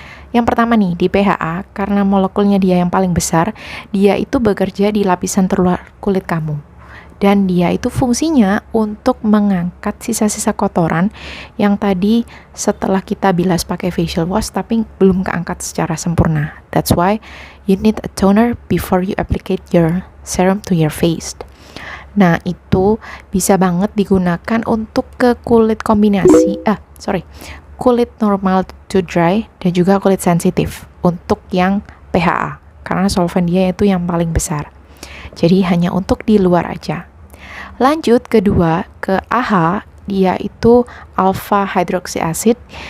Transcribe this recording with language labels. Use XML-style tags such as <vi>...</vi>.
<id>Yang pertama nih, di PHA, karena molekulnya dia yang paling besar, dia itu bekerja di lapisan terluar kulit kamu. Dan dia itu fungsinya untuk mengangkat sisa-sisa kotoran yang tadi setelah kita bilas pakai facial wash tapi belum keangkat secara sempurna.</id> <en>That's why you need a toner before you apply your serum to your face.</en> <id>Nah, itu bisa banget digunakan untuk ke kulit kombinasi, kulit normal to dry dan juga kulit sensitif untuk yang PHA, karena solvent dia itu yang paling besar. Jadi hanya untuk di luar aja. Lanjut kedua ke AHA, dia itu alpha hydroxy acid.</id>